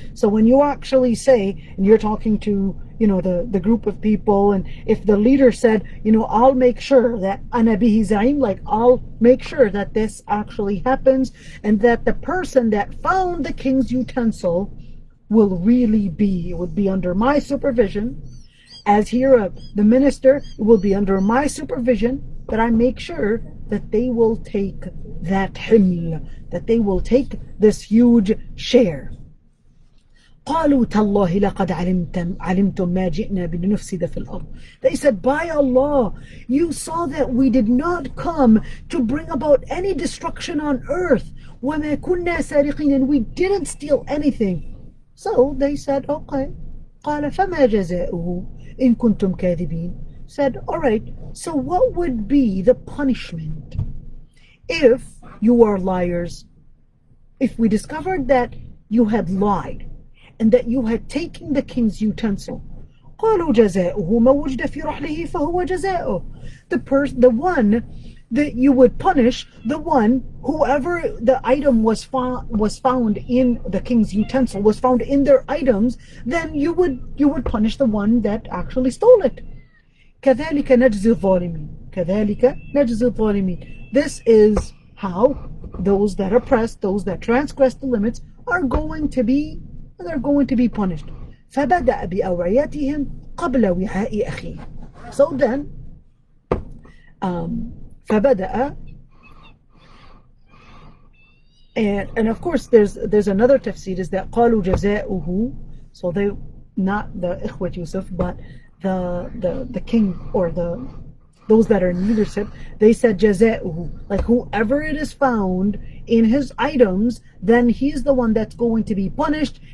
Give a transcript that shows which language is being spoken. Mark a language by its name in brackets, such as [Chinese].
[English] So when you actually say, and you're talking to, the group of people, and if the leader said, I'll make sure that [Arabic] أَنَا بِهِ زَعِيمٌ, [English] like I'll make sure that this actually happens, and that the person that found the king's utensil would be under my supervision. As here, the minister, it will be under my supervision, that I make sure that they will take that himl, that they will take this huge share. [Arabic] قالوا تالله لقد علمتم ما جئنا بنفسد في الأرض. [English] They said, by Allah, you saw that we did not come to bring about any destruction on earth. [Arabic] وما كنا سارقين, [English] and we didn't steal anything. So they said, okay. [Arabic] قال فما جزاؤه إن كنتم كاذبين. [English] Said, all right, so what would be the punishment if you are liars? If we discovered that you had lied and that you had taken the king's utensil. [Arabic] قالوا جزاؤه ما وجد في رحله فهو جزاؤه. [English] The one that you would punish, whoever the item was found in the king's utensil, was found in their items, then you would punish the one that actually stole it. [Arabic] كذلك نجزي الظالمين. كذلك نجزي الظالمين. [English] This is how those that oppress, those that transgress the limits, are going to be punished. [Arabic] فبدأ بأوعيتهم قبل وعاء أخيه. [English] So then, فبدأ, and of course there's another tafsir is that [Arabic] قالوا جزاؤه. [English] So they, not the إخوة Yusuf, but the king, or those that are in leadership, they said جزاؤه, like whoever it is found in his items, then he's the one that's going to be punished.